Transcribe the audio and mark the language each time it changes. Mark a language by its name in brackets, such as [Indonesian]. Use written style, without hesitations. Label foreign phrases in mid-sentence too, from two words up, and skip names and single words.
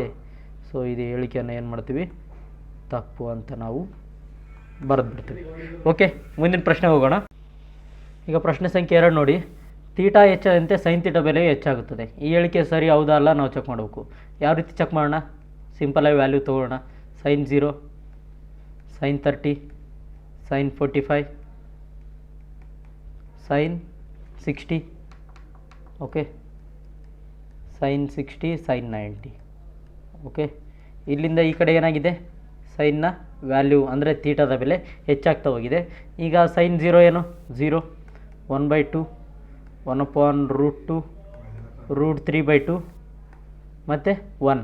[Kannada] ಸೊ ಇದು ಹೇಳಿಕೆಯನ್ನು ಏನು ಮಾಡ್ತೀವಿ ತಪ್ಪು ಅಂತ ನಾವು ಬರೆದ್ಬಿಡ್ತೀವಿ. ಓಕೆ, ಮುಂದಿನ ಪ್ರಶ್ನೆ ಹೋಗೋಣ. ಈಗ ಪ್ರಶ್ನೆ ಸಂಖ್ಯೆ 2 ನೋಡಿ. ತೀಟಾ ಹೆಚ್ಚಾದಂತೆ ಸೈನ್ ತೀಟಾ ಬೆಲೆಯು ಹೆಚ್ಚಾಗುತ್ತದೆ. ಈ ಹೇಳಿಕೆ ಸರಿ ಹೌದಾ ಅಲ್ಲ ನಾವು ಚೆಕ್ ಮಾಡಬೇಕು. ಯಾವ ರೀತಿ ಚೆಕ್ ಮಾಡೋಣ? ಸಿಂಪಲಾಗಿ ವ್ಯಾಲ್ಯೂ ತೊಗೊಳ್ಳೋಣ. sin 0 sin 30 sin 45 sin 60. ಓಕೆ, sin 60 sin 90. ಓಕೆ, ಇಲ್ಲಿಂದ ಈ ಕಡೆ ಏನಾಗಿದೆ ಸೈನ್ನ ವ್ಯಾಲ್ಯೂ ಅಂದರೆ ತೀಟಾದ ಬೆಲೆ ಹೆಚ್ಚಾಗ್ತಾ ಹೋಗಿದೆ. ಈಗ ಸೈನ್ 0 ಏನು 0, 1/2, 1/√2, √3/2 ಮತ್ತು 1.